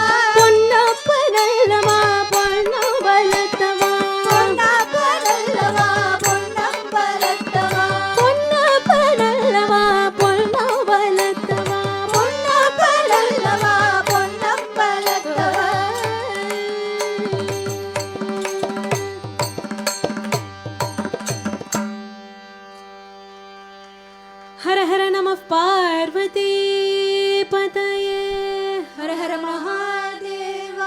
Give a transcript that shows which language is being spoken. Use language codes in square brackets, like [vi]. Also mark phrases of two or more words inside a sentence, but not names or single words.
[ta] பொன்னப்பனல்லவா பொன்னோ பலத்தவா பொன்னப்பனல்லவா பொன்னம்பலத்தவா பொன்னப்பனல்லவா பொன்னோ பலத்தவா பொன்னப்பனல்லவா பொன்னம்பலத்தவா [sa] हर हर नमः पार्वती पतये हर हर महादेवा